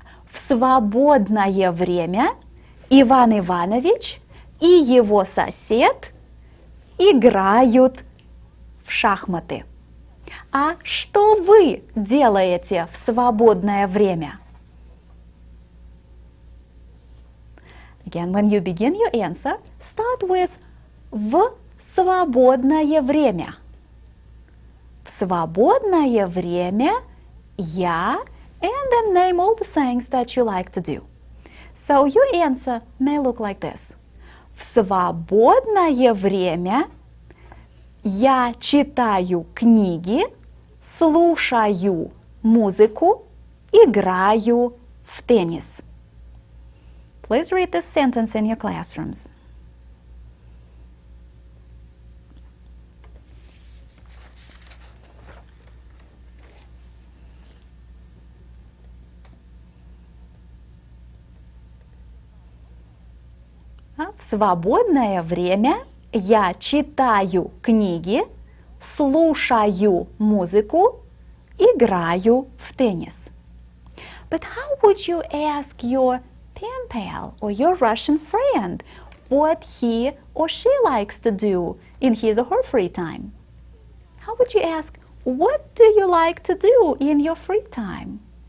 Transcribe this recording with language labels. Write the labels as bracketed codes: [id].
[ru] В свободное время Иван Иванович и его сосед играют в шахматы. А что вы делаете в свободное время? [en] Again, when you begin your answer, start with [ru] в свободное время. В свободное время я, [en] and then name all the things that you like to do. So your answer may look like this. [ru] В свободное время я читаю книги, слушаю музыку, играю в теннис. [en] Please read this sentence in your classrooms. [ru] В свободное время я читаю книги, слушаю музыку, играю в теннис. [en] But how would you ask your pen pal or your Russian friend what he or she likes to do in his or her free time? How would you ask, what do you like to do in your free time?